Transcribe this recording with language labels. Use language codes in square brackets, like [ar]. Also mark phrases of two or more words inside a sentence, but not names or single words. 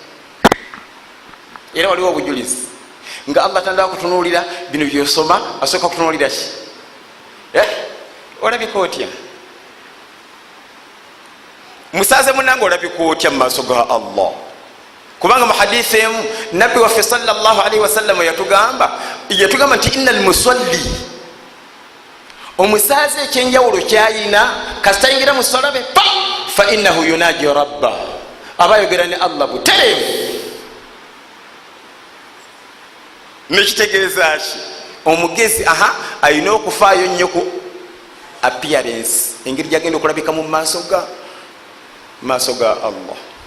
[lg] era waliwo obujulizi nga Allah tandaba kutunuulira bino byosoma, asooka kutunuulira ki? olabika otya? musaze munange olabika otya mu maaso ga Allah? kubanga mu hadithi emu nabbi waffe [ar] صلى الله عليه وسلم [lg] yatugamba nti [ar] إن المصلي, [lg] omusaze ekyenjawulo kyayina kasitayingira mu ssala be fa [ar] إنه يناجي ربه, [lg] aba ayogera ne Allah butereevu. nekitegeeza ki? omugezi alina okufaayo nnyo ku appearance, engeri gyagenda okulabika mu maaso ga Allah.